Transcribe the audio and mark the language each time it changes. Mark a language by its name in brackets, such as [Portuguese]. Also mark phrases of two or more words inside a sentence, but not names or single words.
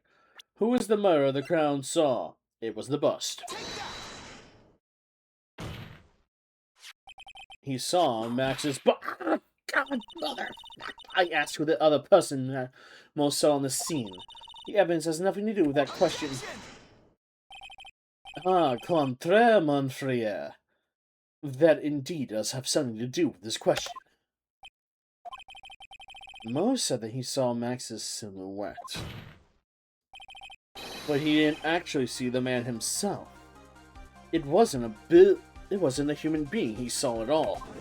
[English] Who was the murderer the crown saw? It was the bust. He saw Max's God, mother! I asked who the other person most saw on the scene. The evidence has nothing to do with that question. [French] Ah, contraire, mon frère. [English] That indeed does have something to do with this question. Mo said that he saw Max's silhouette. But he didn't actually see the man himself. It wasn't a human being he saw at all.